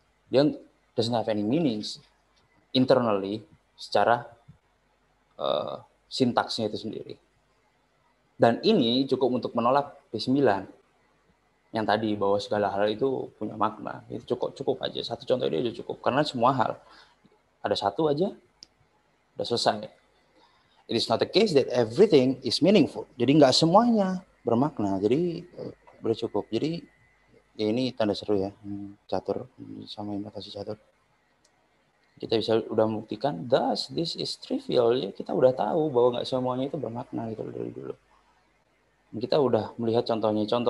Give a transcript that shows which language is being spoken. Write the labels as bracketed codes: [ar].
[id] Dia [en] doesn't have any meanings internally [id] secara sintaksnya itu sendiri. Dan ini cukup untuk menolak B9 yang tadi bahwa segala hal itu punya makna. Itu cukup aja. Satu contoh ini aja cukup karena semua hal ada satu aja udah selesai. [en] It is not the case that everything is meaningful. [id] Jadi nggak semuanya bermakna. Jadi udah cukup. Jadi ya ini tanda seru ya. Catur sama notasi catur. Kita bisa udah membuktikan [en] thus this is trivial. [id] Ya kita udah tahu bahwa nggak semuanya itu bermakna gitu dari dulu. Kita udah melihat contohnya.